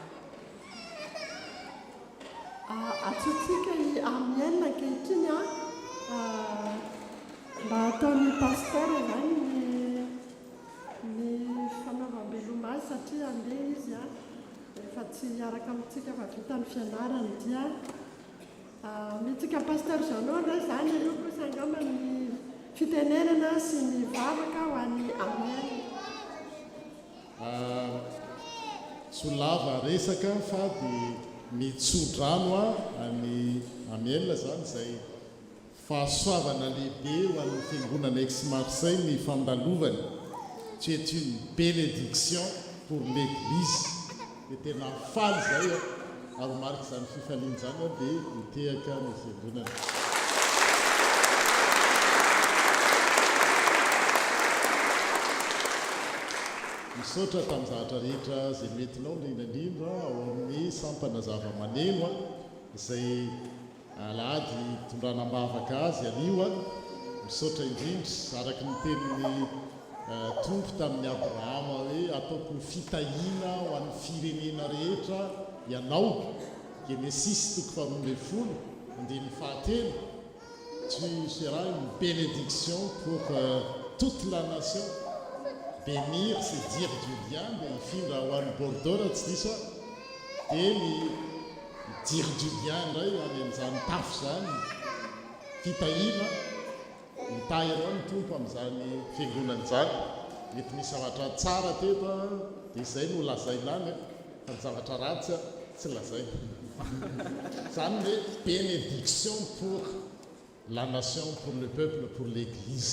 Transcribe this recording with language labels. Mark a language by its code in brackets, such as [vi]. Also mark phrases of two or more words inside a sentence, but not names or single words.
[mg] Atsotsika amin'ny enina ankehitriny mba ataon'ny pasteur zany ny fanaovam-beloma azy satria andeha izy efa tsy hiaraka amintsika fa vita ny fianarany dia mitsika pasteur Jean-Laure zany aloha kosa angamba ny fitenenana sy ny vavaka ho an'ny amen. Solava resaka fa dia mitsodrano any amielina zany izay fahasoavana lehibe ho an'ny fiangonana Aix-Marseille ny fandalovany. [fr] Tu es une bénédiction pour l'église. [mg] Dia tena faly zay ary marika izany fifaliana izany dia mitehaka ny fiangonana. Misaotra tamin'ny zavatra rehetra izay metinao indrindrandrindra ao amin'ny sampana zava-maneno izay alady tondranam-bavaka azy anio. Misaotra indrindra araka ny tenin'ny tompo tamin'ny Abrahama hoe ataoko ny fitahiana ho an'ny firenena rehetra ianao. Genesis 3:10. [fr] Tu seras une bénédiction pour toute la nation. Bénir, c'est dire du bien, [mg] dia ifindra ho an'ny Bordeaux raha tsy diso dia ny [fr] dire du bien [mg] indray any amin'izany tafo zany fitahiana mitahy anao ny tompo amin'izany fiangonana izany. Mety misy zavatra tsara teto dia izay no lazainany fa ny zavatra ratsy tsy lazay. Zany hoe [fr] bénédiction pour la nation, pour le peuple, pour l'église.